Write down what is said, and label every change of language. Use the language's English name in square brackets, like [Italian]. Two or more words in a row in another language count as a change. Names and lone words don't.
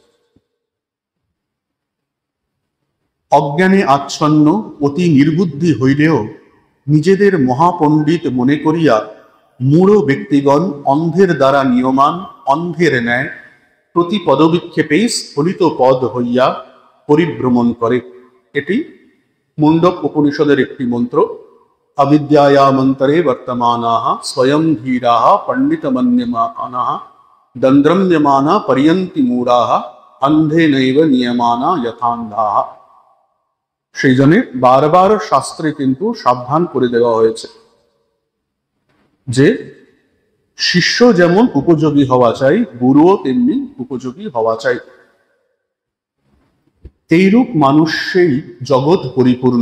[Bangla] অজ্ঞানে আচ্ছন্ন অতি নির্বুদ্ধি হইলেও নিজেদের মহাপণ্ডিত মনে করিয়া মূঢ় ব্যক্তিগণ অন্ধের দ্বারা নিয়মান, অন্ধের ন্যায় প্রতি পদবিক্ষেপেই স্ফলিত পদ হইয়া পরিভ্রমণ করে। এটি মুন্ডক উপনিষদের একটি মন্ত্র। [Sanskrit] अविद्याया मंतरे वर्तमानाः स्वयं धीराः पंडितमन्यमानाः दंद्रम्यमाना पर्यन्ति मूढ़ाः अंधेनैव नियमाना यथान्धाः। [Bangla] সেই জন্য বারবার শাস্ত্রে কিন্তু সাবধান করে দেওয়া হয়েছে যে শিষ্য যেমন উপযোগী হওয়া চাই, গুরুও তেমনি উপযোগী হওয়া চাই। এইরূপ মানুষেই জগৎ পরিপূর্ণ।